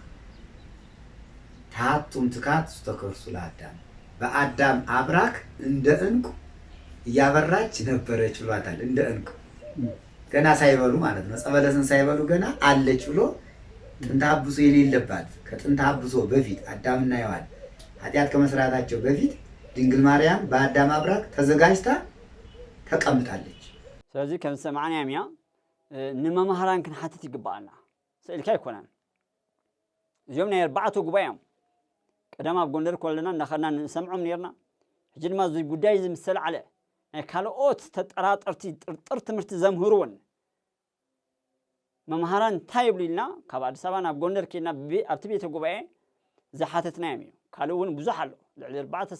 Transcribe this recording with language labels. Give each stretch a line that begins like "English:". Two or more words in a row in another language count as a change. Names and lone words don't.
Amharic: ታቱም ትካት ተከርሱ ለአዳም በአዳም አብራክ እንደ እንቁ እያበራች ነበረች ብሏታል። እንደ እንቁ ገና ሳይበሉ ማለት ነው። ጸበለስን ሳይበሉ ገና አለች ብሎ ጥንተ አብሶ የሌለባት ከጥንተ አብሶ በፊት አዳምና ሔዋን ኃጢአት ከመስራታቸው በፊት ድንግል ማርያም በአዳም አብራክ ተዘጋጅታ ተቀምጣለች።
Tigrinya: ስለዚህ ከም ሰማዕና ያምያ ንመምሃራን ክንሓትት ይግባአና ስእልካ ይኮነን እዚኦም ናይ 4 ጉባኤኦም ቀደም ኣብ ጎንደር ኮለና እናኸድና ንሰምዖም ነርና ሕጂ ድማ እዚ ጉዳይ ዝምሰል ዓለ ናይ ካልኦት ተጠራጠርቲ ጥርጥር ትምህርቲ ዘምህሩውን መምሃራን እንታይ ይብሉ ኢልና ካብ ኣዲስ ኣበባ ናብ ጎንደር ከድና ኣብቲ ቤተ ጉባኤ ዝሓተትናዮም እዩ። ካልእ እውን ብዙሕ ኣሎ። ልዕሊ 4